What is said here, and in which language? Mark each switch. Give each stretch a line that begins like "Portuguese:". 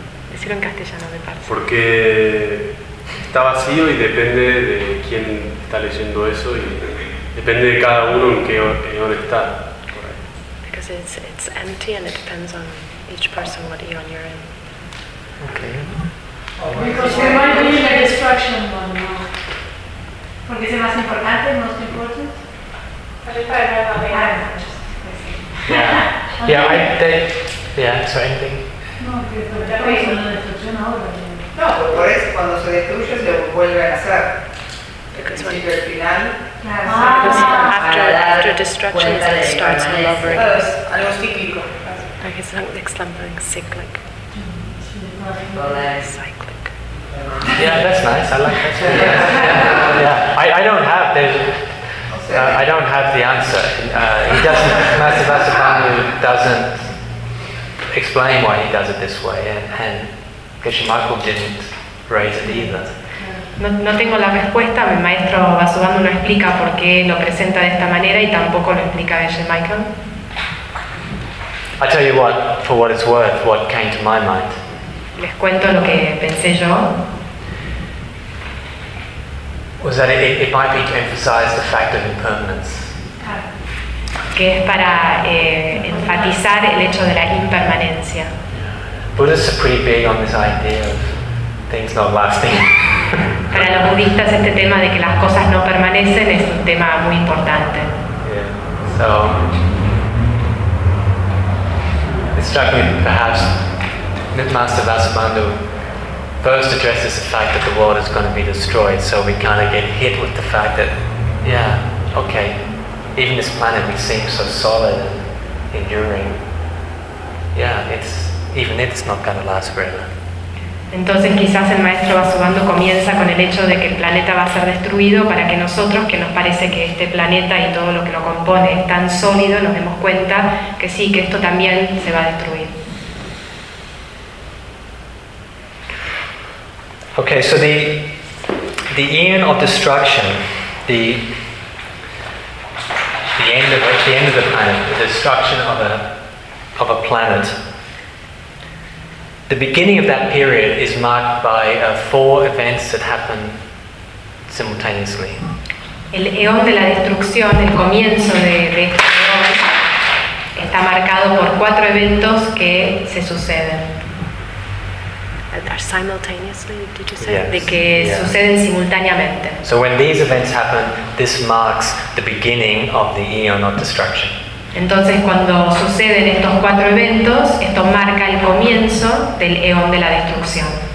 Spanish: decirlo en castellano de parte. Porque está vacío y depende de quién está leyendo eso y depende de cada uno en qué eón está.
English: Because it's empty and it depends on each person what eon you're in. Okay. Because we might be in the destruction one,
Spanish: porque es el más importante,
English: el más importante. Yeah. Okay. Yeah, so anything.
Spanish: No, pero por eso cuando se destruye se vuelve a nacer. Principio y final.
English: After destruction, it starts all over again.
Spanish: Algo cíclico.
English: Like it's not like something cyclic. Cyclic. Yeah, that's nice. I like that. I don't have the answer. Master Vasubandhu doesn't explain why he does it this way, and Geshe Michael didn't raise it either.
Spanish: No tengo la respuesta. Mi maestro Vasubandhu no explica por qué lo presenta de esta manera, y tampoco lo explica Geshe Michael.
English: I tell you what, for what it's worth, what came to my mind.
Spanish: Les cuento lo que pensé yo.
English: Was that it might be to emphasize the fact of impermanence.
Spanish: Que es para enfatizar el hecho de la impermanencia.
English: Buddhists are pretty big on this idea of things not lasting.
Spanish: Para los budistas este tema de que las cosas no permanecen es un tema muy importante.
English: Yeah. So it struck me that perhaps Master Vasubandhu first addresses the fact that the world is going to be destroyed, so we kind of get hit with the fact that, yeah, okay, even this planet which seems so solid and enduring, yeah, it's not going to last forever.
Spanish: Entonces quizás el maestro Vasubandhu comienza con el hecho de que el planeta va a ser destruido para que nosotros, que nos parece que este planeta y todo lo que lo compone es tan sólido, nos demos cuenta que sí, que esto también se va a destruir.
English: Okay, so the eon of destruction, the end of the planet, the destruction of a planet. The beginning of that period is marked by four events that happen simultaneously.
Spanish: El eón de la destrucción, el comienzo de este eón, está marcado por cuatro eventos que se suceden.
English: Are simultaneously, did you say? Yes.
Spanish: De que suceden simultáneamente.
English: So when these events happen, this marks the beginning of the eon of destruction.
Spanish: Entonces cuando suceden estos cuatro eventos, esto marca el comienzo del eón de la destrucción.